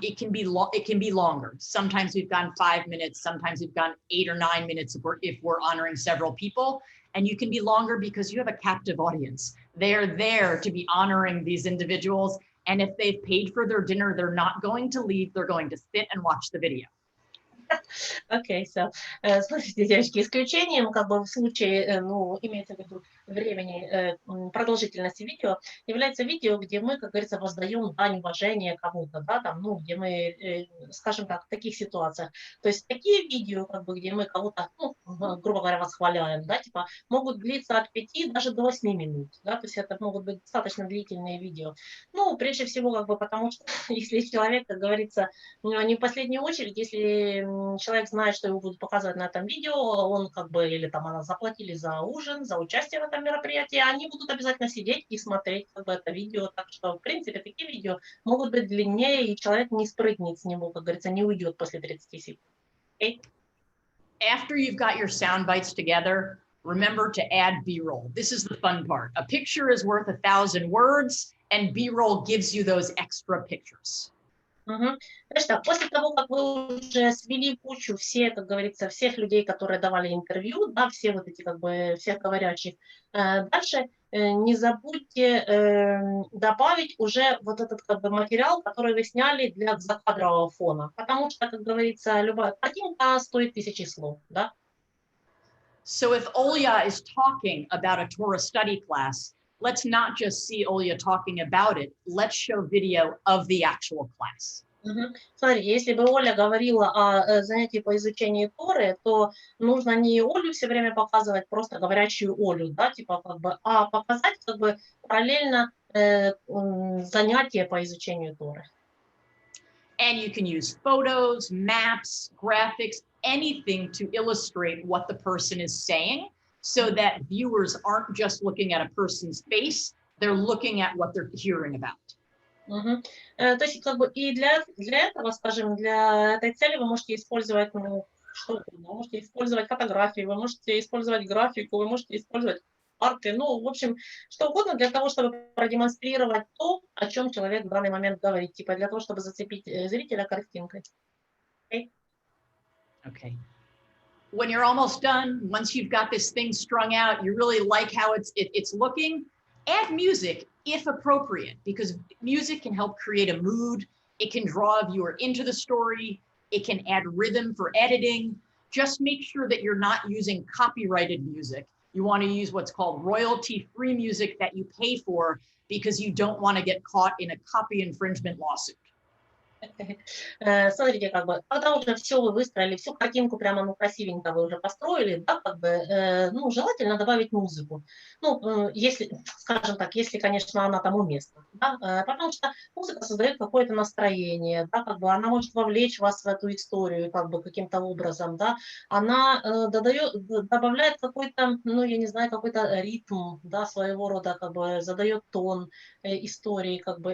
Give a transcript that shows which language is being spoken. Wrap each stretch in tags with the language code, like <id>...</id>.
<en>It can be longer. Sometimes we've gone 5 minutes. Sometimes we've gone 8 or 9 minutes if we're honoring several people. And you can be longer because you have a captive audience. They're there to be honoring these individuals. And if they've paid for their dinner, they're not going to leave. They're going to sit and watch the video.</en> <ru>Окей, все. Смотрите, девочки, исключением, как бы в случае, ну, имеется в виду времени, продолжительности видео, является видео, где мы, как говорится, воздаем дань уважения кому-то, да, там, ну, где мы, скажем так, в таких ситуациях. То есть такие видео, как бы, где мы кого-то, ну, грубо говоря, восхваляем, да, типа, могут длиться от 5 даже до 8 минут, да, то есть это могут быть достаточно длительные видео. Ну, прежде всего, как бы, потому что если человек, как говорится, не в последнюю очередь, если человек знает, что его будут показывать на этом видео, он как бы, или там она заплатили за ужин, за участие в этом мероприятии, они будут обязательно сидеть и смотреть как бы это видео. Так что, в принципе, такие видео могут быть длиннее, и человек не спрыгнет с него, как говорится, не уйдет после 30 секунд.</ru> <en>Okay? After you've got your sound bites together, remember to add B-roll. This is the fun part. A picture is worth 1,000 words, and B-roll gives you those extra pictures. Угу.</en> <ru>Значит, после того, как вы уже свели кучу все, как говорится, всех людей, которые давали интервью, да, все вот эти, как бы, всех говорящих, дальше не забудьте добавить уже вот этот, как бы, материал, который вы сняли для закадрового фона, потому что, как говорится, любая картинка стоит 1000 слов, да.</ru> <en>So if Olya is talking about a Torah study class, let's not just see Olya talking about it. Let's show video of the actual class.</en> <ru>Смотрите, если бы Оля говорила о занятии по изучению Торы, то нужно не Олю все время показывать, просто говорящую Олю, да, типа как бы, а показать как бы параллельно занятия по изучению Торы.</ru> <en>And you can use photos, maps, graphics, anything to illustrate what the person is saying, so that viewers aren't just looking at a person's face, they're looking at what they're hearing about.</en> <ru>То есть, как бы, и для этого, скажем, для этой цели вы можете использовать, ну, что угодно. Вы можете использовать фотографии, вы можете использовать графику, вы можете использовать арты, ну, в общем, что угодно для того, чтобы продемонстрировать то, о чем человек в данный момент говорит, типа для того, чтобы зацепить зрителя картинкой.</ru> <en>Okay. When you're almost done, once you've got this thing strung out, you really like how it's looking, add music if appropriate, because music can help create a mood. It can draw a viewer into the story. It can add rhythm for editing. Just make sure that you're not using copyrighted music. You want to use what's called royalty-free music that you pay for because you don't want to get caught in a copy infringement lawsuit.</en> <ru>Смотрите, как бы, когда уже все вы выстроили, всю картинку прямо, ну, красивенько вы уже построили, да, как бы, ну, желательно добавить музыку. Ну, если, скажем так, если, конечно, она там уместна, да, потому что музыка создает какое-то настроение, да, как бы, она может вовлечь вас в эту историю, как бы, каким-то образом, да, она добавляет какой-то, ну, я не знаю, какой-то ритм, да, своего рода, как бы, задает тон истории, как бы.</ru>